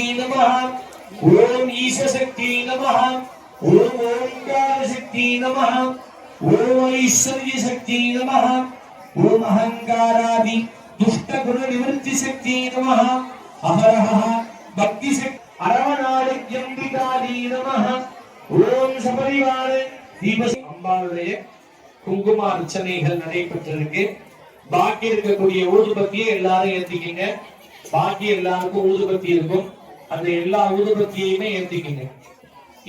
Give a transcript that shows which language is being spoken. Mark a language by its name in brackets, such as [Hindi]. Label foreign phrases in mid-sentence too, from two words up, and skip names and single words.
[Sanskrit] नमः ओम ईशशक्ति नमः ओम ओंकार शक्ति नमः ओम ऐश्वर्य शक्ति नमः ओम अहंकारादि दुष्ट गुण निवृत्ति शक्ति नमः अहरः भक्ति शक्ति अरवणादित्यम्बिकादि नमः ओम् [Tamil] சபரிவார தீப அம்பாளுடைய குங்கும அர்ச்சனைகள் நடைபெற்றிருக்கு. பாக்கி இருக்கக்கூடிய ஊதுபத்தியை எல்லாரும் ஏத்திக்கிங்க. பாக்கி எல்லாருக்கும் ஊதுபத்தி இருக்கும். அந்த எல்லா ஊதுபத்தியையுமே ஏத்திக்கிங்க.